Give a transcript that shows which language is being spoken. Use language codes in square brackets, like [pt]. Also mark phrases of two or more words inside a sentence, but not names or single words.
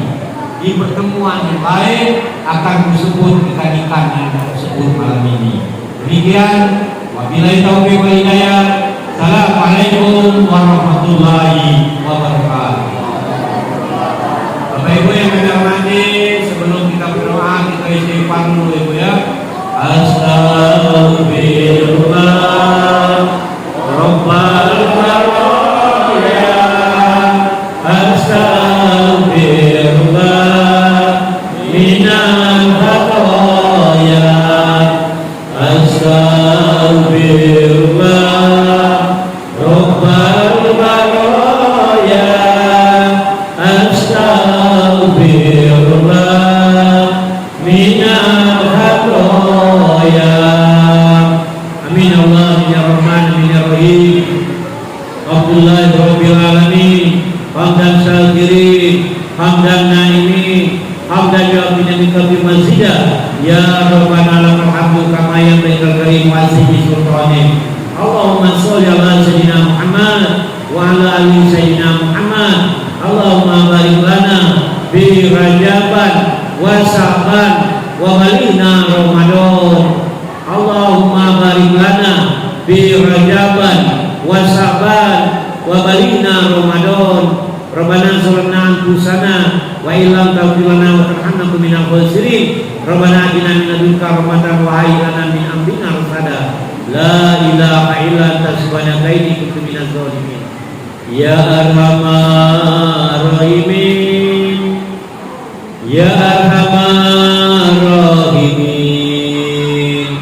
[id] Di pertemuan yang lain akan disebut ikan-ikan yang disebut malam ini. [ar] Demikian, وبالله التوفيق والهداية. السلام عليكم ورحمة الله وبركاته. [id] Bapak Ibu yang kami hormati, sebelum kita berdoa kita istighfar dulu Ibu ya. [ar] أستغفر الله رب البرايا. أستغفر الله من الخطايا. أستغفر الله رب البرايا. أستغفر الله من الخطايا. آمين الله يا رحمن يا رحيم. الحمد لله رب العالمين. حمدا شاكرين حمدا ناعمين حمدا يوافي ويكافئ مزيده. يا ربنا لك الحمد كما ينبغي كريم وعظيم سلطانك. اللهم صل على سيدنا محمد وعلى آل سيدنا محمد. اللهم بارك لنا برجب وشعبان وبلغنا رمضان. اللهم بارك لنا برجب وشعبان وبلغنا رمضان. ربنا ظلمنا أنفسنا وإن لم تغفر لنا وترحمنا من الخاسرين. ربنا آتنا من لدنك رحمة وهيئ لنا من أمرنا رشدا. لا إله إلا أنت سبحانك إني كنت من الظالمين. يا أرحم الراحمين يا أرحم الراحمين.